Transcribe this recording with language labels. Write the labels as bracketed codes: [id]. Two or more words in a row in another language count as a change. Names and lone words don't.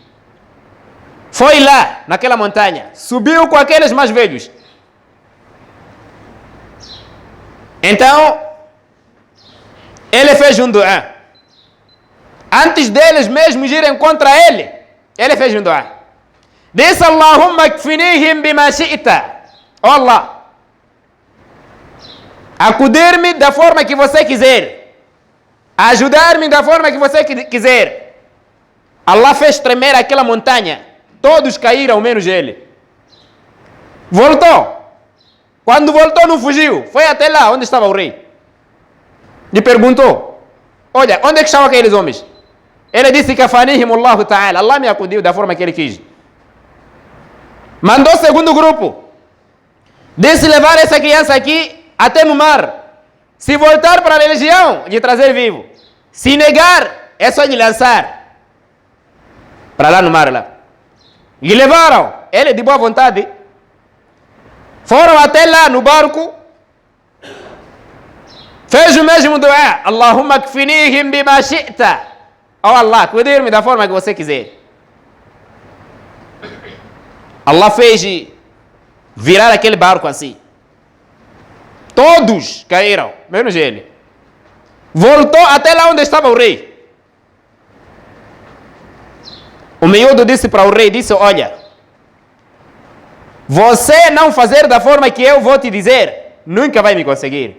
[pt] Foi lá, naquela montanha, subiu com aqueles mais velhos. Então, ele fez um duá. Antes deles mesmos irem contra ele, ele fez um duá. Disse, [ar] اللهم اكفنيهم بما شئت. [pt] Oh Allah, acudir-me da forma que você quiser. Ajudar-me da forma que você quiser. Allah fez tremer aquela montanha. Todos caíram, menos ele. Voltou. Quando voltou, não fugiu. Foi até lá onde estava o rei. Lhe perguntou, olha, onde é que estavam aqueles homens? Ele disse que [ar] كفانيهم الله تعالى. [pt] Allah me acudiu da forma que ele quis. Mandou o segundo grupo. Disse levar essa criança aqui até no mar. Se voltar para a religião, lhe trazer vivo. Se negar, é só lhe lançar para lá no mar lá. E levaram, ele de boa vontade. Foram até lá no barco. Fez o mesmo duá. [ar] اللهم اكفنيهم بما شئت. [pt] Oh Allah, cuide-me da forma que você quiser. Allah fez virar aquele barco assim. Todos caíram, menos ele. Voltou até lá onde estava o rei. O miúdo disse para o rei, disse, olha, você não fazer da forma que eu vou te dizer, nunca vai me conseguir.